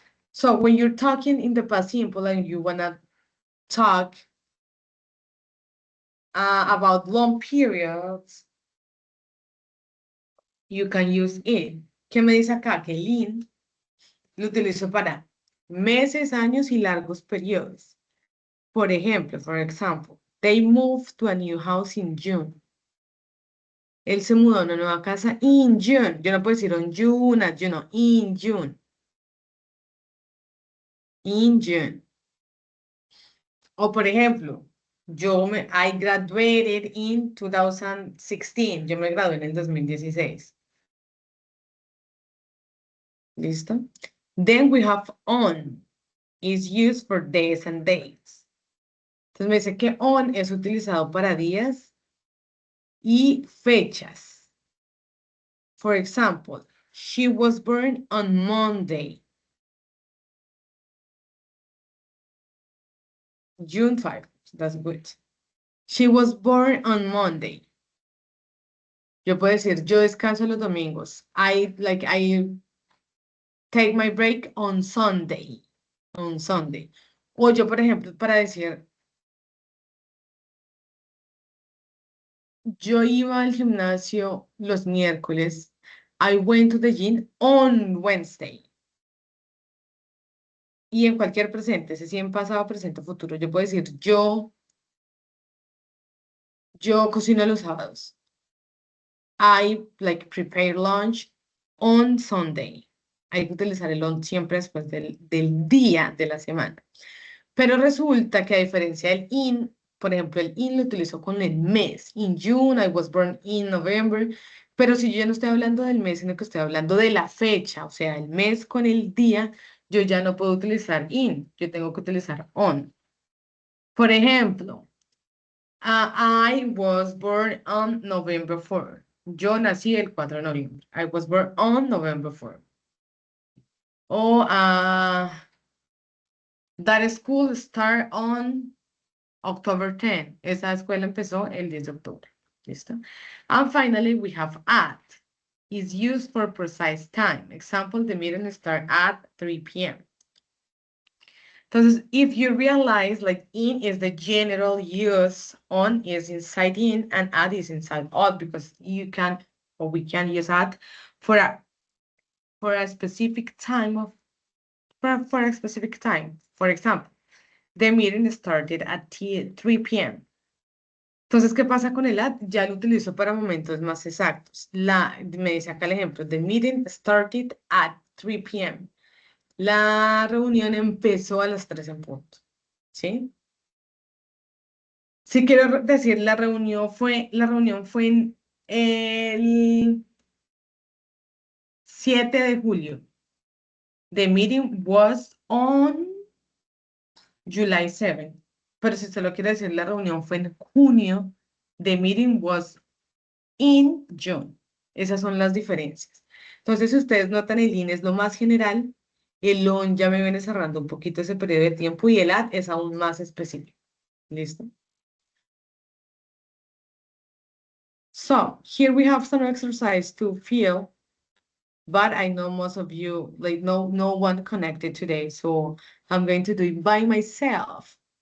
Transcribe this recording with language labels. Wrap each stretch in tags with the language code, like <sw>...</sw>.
<en>So when you're talking in the past simple and you wanna talk about long periods, you can use in.</en> <es>¿Qué me dice acá? Que el in lo utilizo para meses, años y largos periodos. Por ejemplo,</es> <en>for example, they moved to a new house in June.</en> <es>Él se mudó a una nueva casa</es> <en>in June.</en> <es>Yo no puedo decir on June, at June, no, in June.</es> <en>In June.</en> <es>O por ejemplo,</es> <en>I graduated in 2016.</en> <es>Yo me gradué en el 2016.</es> <en>¿Listo? Then we have on. Is used for days and dates.</en> <es>Entonces me dice que on es utilizado para días y fechas.</es> <en>For example, she was born on Monday, June 5. That's good. She was born on Monday.</en> <es>Yo puedo decir, yo descanso los domingos.</es> <en>I take my break on Sunday. On Sunday.</en> <es>O yo, por ejemplo, para decir, yo iba al gimnasio los miércoles.</es> <en>I went to the gym on Wednesday.</en> <es>Y en cualquier presente, ese sí en pasado, presente o futuro, yo puedo decir, yo cocino los sábados.</es> <en>I prepare lunch on Sunday.</en> <es>Hay que utilizar el on siempre después del día de la semana. Pero resulta que a diferencia del in, por ejemplo, el in lo utilizo con el mes.</es> <en>In June, I was born in November.</en> <es>Pero si yo ya no estoy hablando del mes, sino que estoy hablando de la fecha, o sea, el mes con el día, yo ya no puedo utilizar in, yo tengo que utilizar on. Por ejemplo,</es> <en>I was born on November 4.</en> <es>Yo nací el 4 de noviembre.</es> <en>I was born on November 4. O that school start on October 10.</en> <es>Esa escuela empezó el 10 de octubre.</es> <en>¿Listo? And finally, we have at. Is used for precise time. Example, the meeting start at 3 p.m. Entonces, if you realize, in is the general use, on is inside in, and at is inside out, because you can, or we can use at for a specific time for a specific time. For example, the meeting started at 3 p.m.</en> <es>Entonces, ¿qué pasa con el at? Ya lo utilizo para momentos más exactos. Me dice acá el ejemplo,</es> <en>the meeting started at 3 p.m.</en> <es>La reunión empezó a las 3 en punto. ¿Sí? Si quiero decir, la reunión fue en el 7 de julio.</es> <en>The meeting was on July 7.</en> <es>Pero si solo quiere decir, la reunión fue en junio.</es> <en>The meeting was in June.</en> <es>Esas son las diferencias. Entonces, si ustedes notan, el in es lo más general, el on ya me viene cerrando un poquito ese periodo de tiempo y el at es aún más específico. ¿Listo?</es> <en>So, here we have some exercise to fill, but I know most of you, no one connected today, so I'm going to do it by myself.</en>